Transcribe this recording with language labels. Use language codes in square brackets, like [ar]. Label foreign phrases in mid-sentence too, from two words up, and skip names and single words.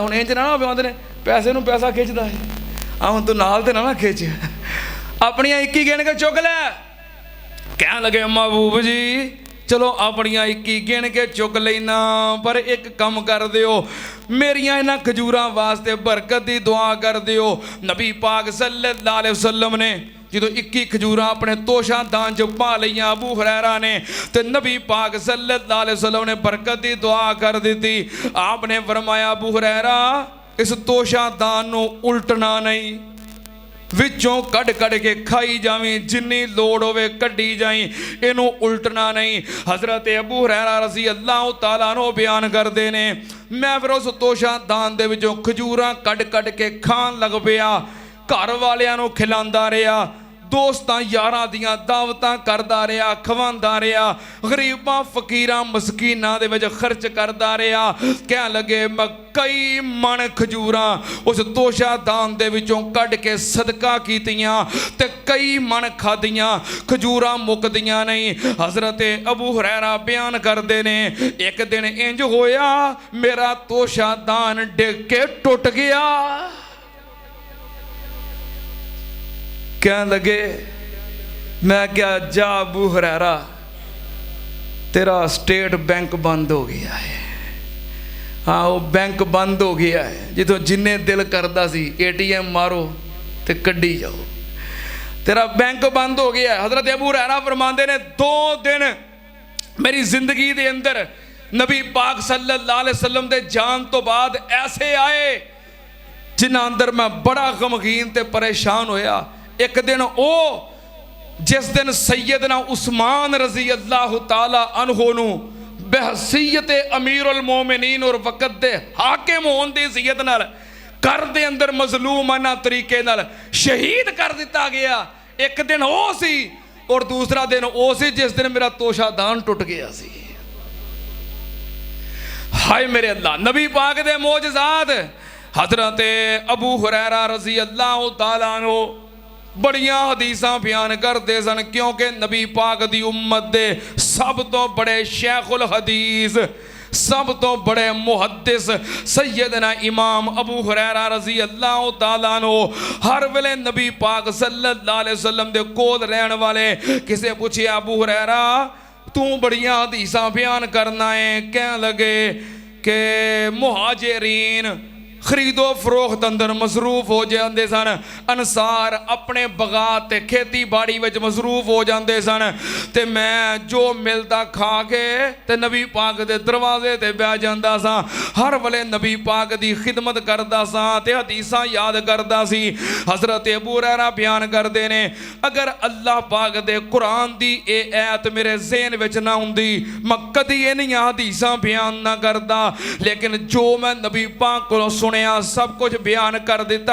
[pa] ہن انج نہ آندے نے پیسے نوں پیسہ کھچدا ہے، ہن تو نال تے نہ کھچ، اپنیاں 21 گن کے چک لے. کہن لگے محبوب جی چلو اپنیاں 21 گن کے چک لینا، پر ایک کم کر دیو، میریاں انہاں کھجوراں واسطے برکت دی دعا کر دیو. نبی پاک [ar] صلى الله عليه وسلم [pa] نے جو 21 کھجوراں اپنے توشہ دان چ پا لیاں ابو ہریرہ نے، تو نبی پاک [ar] صلى الله عليه وسلم [pa] نے برکت دی دعا کر دی. آپنے فرمایا ابو ہریرہ اس توشہ دان نوں الٹنا نہیں، وچوں کڑ کڑ کے کھائی جاویں، جنی لوڑ ہووے کڈی جائی، اینوں الٹنا نہیں. حضرت ابو ہریرہ [ar] رضي الله تعالى عنه [pa] بیان کرتے نے، میں فیر اس توشہ دان دے وچوں کھجوراں کڑ کڑ کے کھان لگ پیا، گھر والیاں نوں کھلاندا رہا، دوستاں یاراں دیاں دعوتاں کردا رہا، کھواندا رہا، غریباں فقیراں مسکیناں دے وچ خرچ کردا رہا. کہ لگے میں کئی من کھجوراں اس توشہ دان دے وچوں کڈھ کے صدقہ کیتیاں تے کئی من کھادیاں، کھجوراں مکدیاں نہیں. حضرت ابو ہریرہ بیان کردے نے، ایک دن انج ہویا میرا توشہ دان ڈگ کے ٹٹ گیا. کہ لگے میں کیا جا ابو ہریرہ تیرا سٹیٹ بینک بند ہو گیا ہے. ہاں وہ بینک بند ہو گیا ہے، جتوں جنے دل کرتا سی ATM مارو تو کڈی جاؤ، تیرا بینک بند ہو گیا ہے. حضرت ابو ہریرہ فرماتے نے 2 دن میری زندگی دے اندر نبی پاک [ar] صلى الله عليه وسلم [pa] دے جان تو بعد ایسے آئے جنہاں اندر میں بڑا غمگین تے پریشان ہویا. ایک دن او جس دن سیدنا عثمان [ar] رضي الله تعالى عنه [pa] نوں بحیثیت امیرالمومنین اور وقت دے حاکم ہونے دی حیثیت نال گھر دے اندر مظلومانہ طریقے نال شہید کر دتا گیا. ایک دن او سی اور دوسرا دن او سی جس دن میرا توشہ دان ٹٹ گیا سی. ہائے میرے اللہ، نبی پاک دے معجزات. حضرت ابو ہریرہ [ar] رضي الله تعالى عنه [pa] بڑیاں حدیثاں بیان کرتے سن، کیونکہ نبی پاک دی امت دے سب تو بڑے شیخ الحدیث، سب تو بڑے محدث سیدنا امام ابو ہریرہ [ar] رضي الله تعالى عنه [pa] ہر ویلے نبی پاک [ar] صلى الله عليه وسلم [pa] دے کول رہنے والے. کسے پچھیا ابو ہریرہ تو بڑیاں حدیثاں بیان کرنا ہے، کہ لگے کہ مہاجرین خرید و فروخت اندر مصروف ہو جاتے سن, انصار اپنے باغات تے کھیتی باڑی وچ مصروف ہو جاتے سن، تے میں جو ملتا کھا کے تے نبی پاک دے دروازے تے بیٹھ جاتا سا. ہر ویلے نبی پاک دی خدمت کرتا سا تے حدیثاں یاد کرتا سی. حضرت ابو ہریرہ بیان کرتے نے، اگر اللہ پاک دے قرآن دی اے آیت میرے ذہن وچ نہ ہندی میں کدی انہیاں حدیثاں بیان نہ کردا، لیکن جو میں نبی پاک کولوں سنے سب کچھ بیان کر دیتا.